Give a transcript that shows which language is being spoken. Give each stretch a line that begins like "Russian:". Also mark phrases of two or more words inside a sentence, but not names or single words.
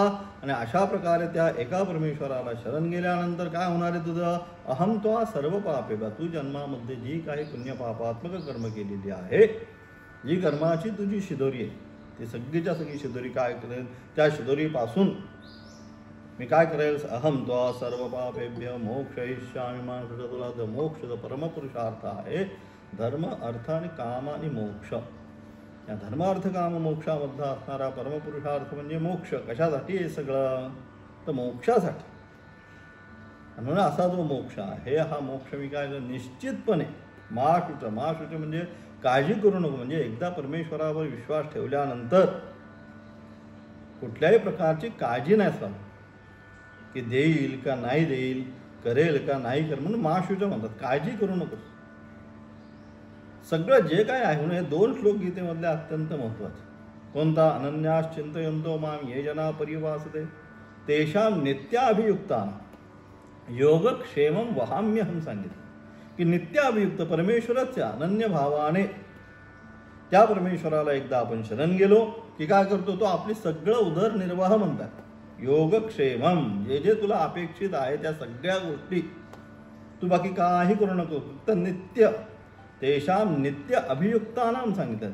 Marathi: आणि अशा प्रकारे त्या एका परमेश्वराला शरण गेल्यानंतर काय होणार आहे तुझं,
Sanskrit: अहम त्वा सर्व पापेभ्य,
Marathi: तू जन्मामध्ये जी काही पुण्यपापात्मक कर्म केलेली आहे, जी कर्माची तुझी शिदोरी आहे ती सगळीच्या सगळी शिदोरी काय करेल, त्या शिदोरीपासून मी काय करेल,
Sanskrit: अहम त्वा सर्व पापेभ्य मोक्षयिष्यामि मा.
Marathi: तुला जो मोक्ष जो परमपुरुषार्थ आहे, धर्म अर्थ आणि काम आणि मोक्ष, या धर्म अर्थ काम मोक्षामध्ये असणारा परमपुरुषार्थ म्हणजे मोक्ष. कशासाठी हे सगळं, तर मोक्षासाठी. म्हणून असा जो मोक्ष आहे हा मोक्ष मी काय निश्चितपणे माशुच म्हणजे काळजी करू नको, म्हणजे एकदा परमेश्वरावर विश्वास ठेवल्यानंतर कुठल्याही प्रकारची काळजी नाही असणार की देईल का नाही देईल, करेल का नाही कर, म्हणून माशुच म्हणतात, काळजी करू नकोस. सगळं जे काय आहे म्हणून हे 2 श्लोक गीतेमधले अत्यंत महत्त्वाचे. कोणता,
Sanskrit: अनन्यास चिंतयन्तो माम ये जना पर्युपासते तेषां नित्याभियुक्तानां योगक्षेमं वहाम्यहं.
Marathi: सांगितलं की नित्याभियुक्त परमेश्वराच्या अनन्य भावाने त्या परमेश्वराला एकदा आपण शरण गेलो की काय करतो, तो आपली सगळं उदरनिर्वाह म्हणतात. योगक्षेमम, जे जे तुला अपेक्षित आहे त्या सगळ्या गोष्टी तू बाकी काही करू नको, फक्त नित्य
Sanskrit: तेषाम नित्य अभियुक्तानाम
Marathi: सांगितलं.